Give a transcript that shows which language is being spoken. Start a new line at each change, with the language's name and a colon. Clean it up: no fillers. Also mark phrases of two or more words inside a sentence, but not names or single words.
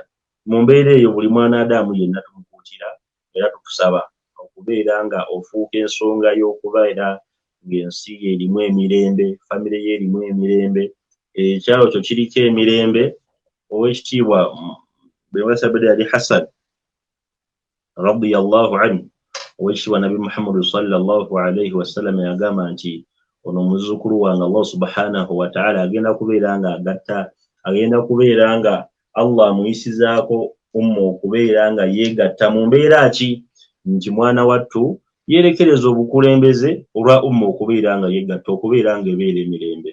Ganda: Mu mbeera eyo buli mwana adamu yenna tumukuutira era tukusaba okubeera nga ofuuka ensonga y'okubeera ng'ensi ye erimu emirembe, famire ye erimu emirembe, ekyalo kyo kiriko emirembe. Owekitiibwa Bwebasabira yali Hassan
Arabic: رضي الله عنه,
Ganda: owekitiibwa Nabi Muhammad
Arabic: صلى الله عليه وسلم
Ganda: yagamba nti ono muzzukulu wange
Arabic: الله سبحانه وتعالى
Ganda: agenda kubeera nga agatta, agenda kubeera nga Allah amuyisizaako umma okubeera nga yeegatta mu mbeera ki nti mwana wattu yeerekereza obukulembeze olwa umma okubeera nga yeegatta okubeera nga ebeera emirembe.